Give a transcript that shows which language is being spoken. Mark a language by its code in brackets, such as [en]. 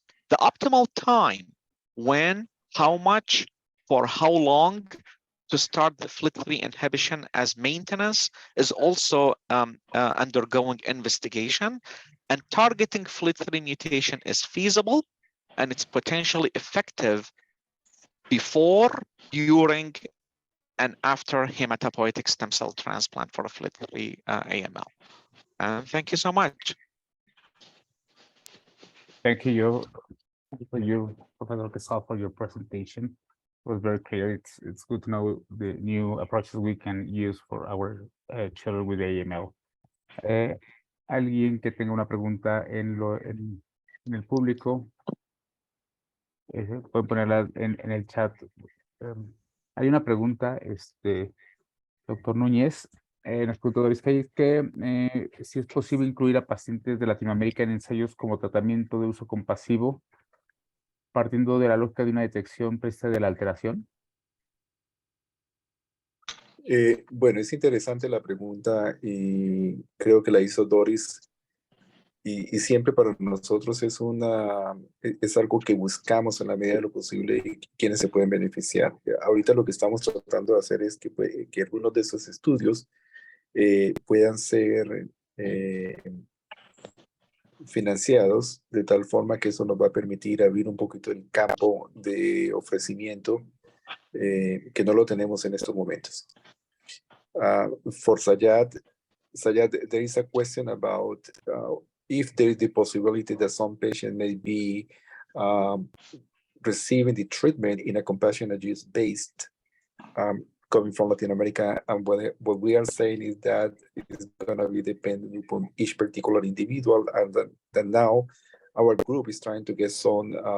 [en] The optimal time, when, how much, for how long, to start the FLT3 inhibition as maintenance is also undergoing investigation, and targeting FLT3 mutation is feasible and it's potentially effective before, during, and after hematopoietic stem cell transplant for a FLT3 AML. Thank you so much. Thank you, Professor Quesal, for your presentation. It was very clear. It's good to know the new approaches we can use for our children with AML. [es] Alguien que tenga una pregunta en el público, pueden ponerla en el chat. Hay una pregunta, doctor Núñez, nos preguntó Doris Calles, que si es posible incluir a pacientes de Latinoamérica en ensayos como tratamiento de uso compasivo, partiendo de la lógica de una detección precisa de la alteración. Bueno, es interesante la pregunta y creo que la hizo Doris. Y siempre para nosotros es algo que buscamos en la medida de lo posible y quienes se pueden beneficiar. Ahorita lo que estamos tratando de hacer es que algunos de esos estudios puedan ser financiados de tal forma que eso nos va a permitir abrir un poquito el campo de ofrecimiento que no lo tenemos en estos momentos. [en] For Sayad, there is a question about if there is the possibility that some patient may be receiving the treatment in a compassionate use based coming from Latin America, and what we are saying is that it's going to be dependent upon each particular individual, and that now our group is trying to get some